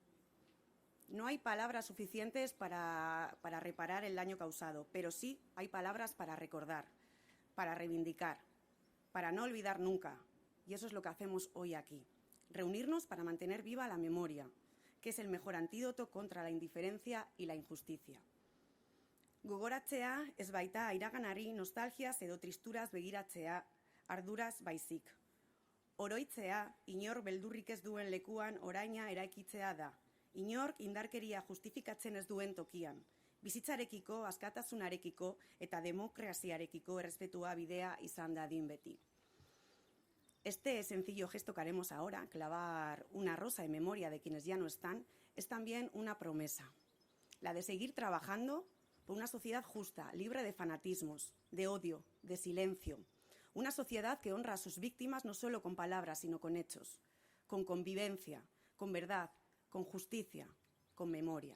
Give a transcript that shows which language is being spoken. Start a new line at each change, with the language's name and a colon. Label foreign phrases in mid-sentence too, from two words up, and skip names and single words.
Spanish: No hay palabras suficientes para reparar el daño causado, pero sí hay palabras para recordar, para reivindicar, para no olvidar nunca. Y eso es lo que hacemos hoy aquí. Reunirnos para mantener viva la memoria, que es el mejor antídoto contra la indiferencia y la injusticia.
Basque: Gogoratzea ez baita iraganari nostalgiaz edo tristuraz begiratzea arduraz baizik. Oroitzea inor beldurrik ez duen lekuan oraina eraikitzea da. Inork indarkeria justifikatzen ez duen tokian. Bizitzarekiko, askatasunarekiko eta demokraziarekiko errespetua bidea izan dadin beti.
Spanish: Este sencillo gesto que haremos ahora, clavar una rosa en memoria de quienes ya no están, es también una promesa, la de seguir trabajando por una sociedad justa, libre de fanatismos, de odio, de silencio, una sociedad que honra a sus víctimas no solo con palabras, sino con hechos, con convivencia, con verdad, con justicia, con memoria.